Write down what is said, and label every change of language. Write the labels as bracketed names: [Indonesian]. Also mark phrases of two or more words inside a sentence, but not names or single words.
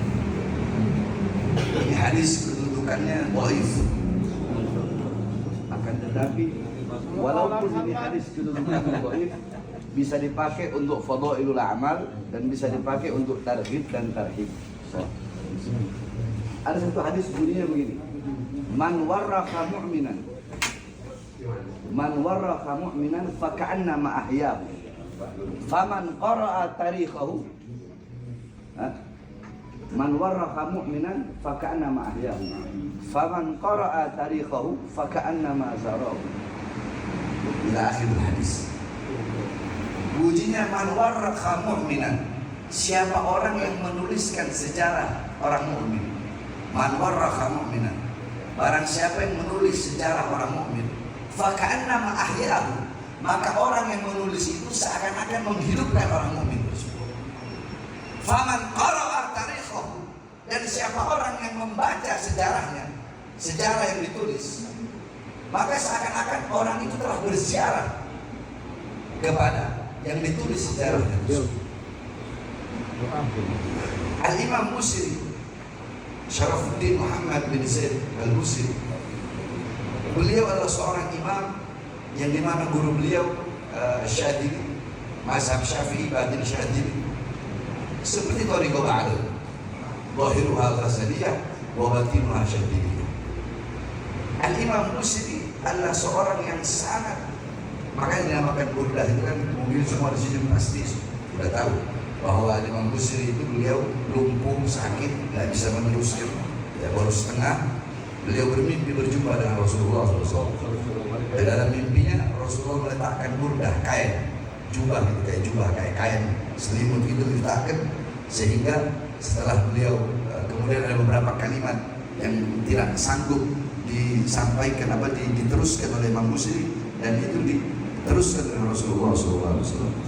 [Indonesian] Ini hadis kedudukannya dhaif. Akan tetapi walaupun ini hadis kedudukannya dhaif, bisa dipakai untuk [Arabic] فضائل الأعمال [Indonesian] dan bisa dipakai untuk targhib dan tarhib. Ada satu hadis bunyinya begini. [Arabic] من ورّق مؤمنًا فكأنما أحياه. فمن قرأ تاريخه. من ورّق مؤمنًا فكأنما أحياه. فمن قرأ تاريخه فكأنما زاره. إلى آخر الحديث. Bunyinya من ورّق مؤمنًا. [Indonesian] Siapa orang yang menuliskan sejarah orang mukmin? [Arabic] من ورّق مؤمنًا. [Indonesian] Barang siapa yang menulis sejarah orang mukmin, [Arabic] فكأنما أحياه. [Indonesian] Maka orang yang menulis itu seakan-akan menghidupkan orang mukmin tersebut. [Arabic] فمن قرأ تاريخه, [Indonesian] dan siapa orang yang membaca sejarahnya, sejarah yang ditulis, maka seakan-akan orang itu telah berziarah kepada yang ditulis sejarahnya tersebut. Al-Imam Busiri, Syarafuddin Muhammad bin Zaid Al-Busiri, beliau adalah seorang imam yang dimana guru beliau Syadili, mazhab Syafi'i batin Syadili, seperti Thariqah Ba'dal, [Arabic] ظاهرها غزالية وباطنها شاذلية. [Indonesian] Al-Imam Busiri adalah seorang yang sangat, makanya dinamakan burdah itu kan mungkin semua di sini pasti sudah tahu bahwa Imam Busiri itu beliau lumpuh, sakit, tidak bisa meneruskan, ya baru setengah. Beliau bermimpi berjumpa dengan Rasulullah SAW. Dan dalam mimpinya Rasulullah meletakkan burdah, kain, jubah gitu, kayak kain selimut itu diletakkan, sehingga setelah beliau kemudian ada beberapa kalimat yang tidak sanggup disampaikan diteruskan oleh Imam Busiri, dan itu diteruskan oleh Rasulullah SAW.